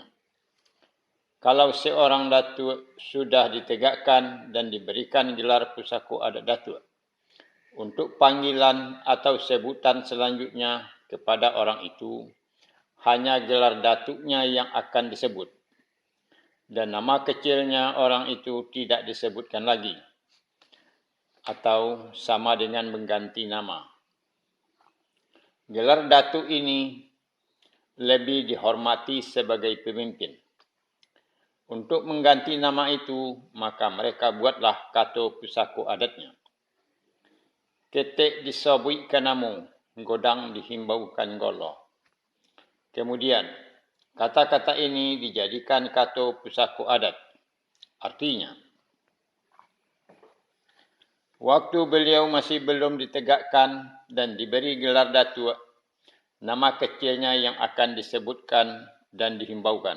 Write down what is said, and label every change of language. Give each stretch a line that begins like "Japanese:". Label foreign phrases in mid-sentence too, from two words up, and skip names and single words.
Indonesian: Kalau seorang datuk sudah ditegakkan dan diberikan gelar pusako adat datuk, untuk panggilan atau sebutan selanjutnya kepada orang itu, hanya gelar datuknya yang akan disebut, dan nama kecilnya orang itu tidak disebutkan lagi, atau sama dengan mengganti nama. Gelar datuk ini lebih dihormati sebagai pemimpin. Untuk mengganti nama itu, maka mereka buatlah Kato Pusako adatnya.
Minangkabau: Ketek disabuikan namu, godang dihimbaukan golo.
Indonesian: Kemudian, kata-kata ini dijadikan Kato Pusako adat. Artinya, waktu beliau masih belum ditegakkan dan diberi gelar datuk, nama kecilnya yang akan disebutkan dan dihimbaukan.